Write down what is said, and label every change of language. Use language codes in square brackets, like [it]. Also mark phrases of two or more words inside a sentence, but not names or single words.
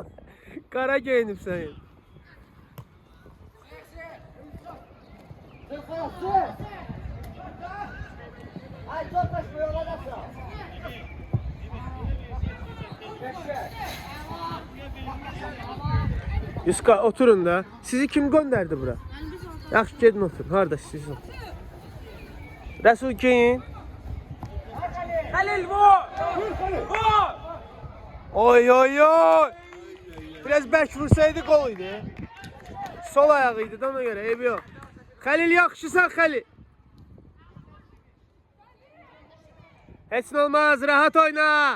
[az] Qara geyinib sən. Yuska, oturun da. Sizi kim gönderdi bura? Yaxşı, gedin oturun. Harada siz oturun. [tr] Resul giyin. Halil vur! Vur! Oy oy oy! [az] Biraz bərk vursaydı gol idi. Sol ayağıydı da ona göre, [tr] eybi yok. [az] Halil yaxşısan Halil. Heç nə olmaz, rahat oyna.